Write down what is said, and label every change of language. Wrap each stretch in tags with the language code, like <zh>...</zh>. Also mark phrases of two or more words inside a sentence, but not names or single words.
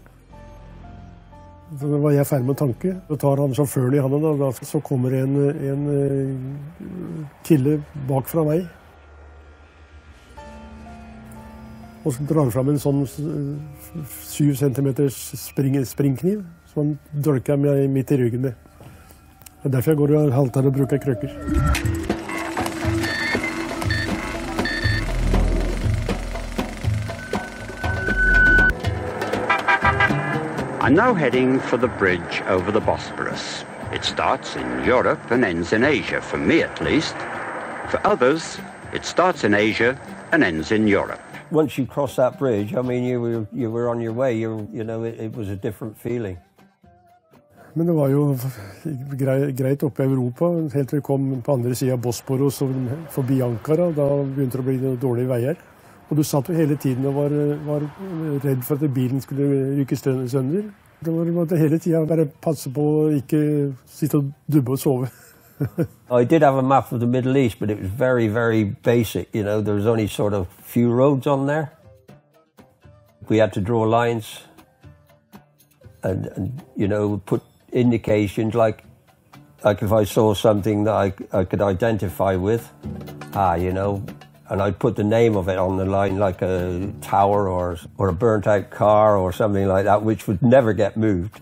<no>Så da var jeg ferdig med å tanke. Så tar han sjåføren i hånden, og så kommer en kille bak fra meg. Og så drar han frem en sånn 7 centimeters springkniv, som han dolker meg midt i ryggen med. Det er derfor jeg går og halter og bruker krøkker.</no> <en>I'm now heading for the bridge over the Bosphorus. It starts in Europe and ends in Asia, for me at least. For others, it starts in Asia and ends in Europe. Once you cross that bridge, I mean, you were on your way. You know, it was a different feeling.</en> <no>Men det var jo greit oppe i Europa, helt til vi kom på andre siden av Bosphorus og forbi Ankara. Da begynte det å bli dårlige veier. Og du satt jo hele tiden og var redd for at bilen skulle rykke sønder. Du måtte hele tiden bare passe på å ikke sitte og dubbe og sove.</no> <en>I did have a map of the Middle East, but it was very, very basic. You know, there was only sort of few roads on there. We had to draw lines and you know, put indications like if I saw something that I could identify with, you know, and I'd put the name of it on the line, like a tower or a burnt out car or something like that, which would never get moved.</en>